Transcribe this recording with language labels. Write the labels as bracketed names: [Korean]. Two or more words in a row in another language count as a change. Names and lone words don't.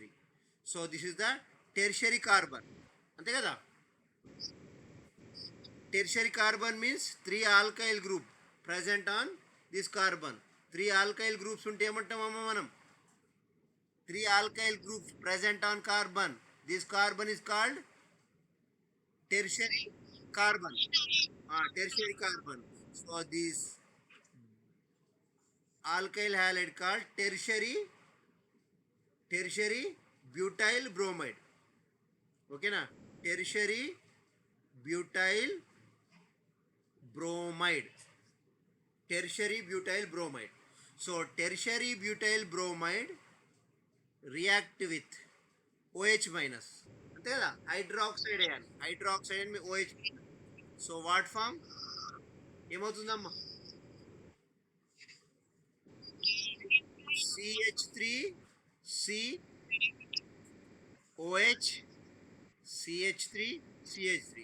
[English] So this is the tertiary carbon, [Telugu] అంతే కదా? [English] Tertiary carbon means 3 alkyl group present on this carbon. 3 alkyl groups [Telugu] ఉంటే ఏమంటామమ్మా మనం? [English] 3 alkyl groups present on carbon. This carbon is called tertiary carbon. Tertiary carbon. So this alkyl halide called tertiary butyl bromide. Okay na? Tertiary butyl bromide. Tertiary butyl bromide. So tertiary butyl bromide react with OH minus. [Telugu] అంతే కదా? [English] hydroxide ion, hydroxide ion మీ OH. So what form ఏమవుతుందమ్మా? CH3COH CH3CH3.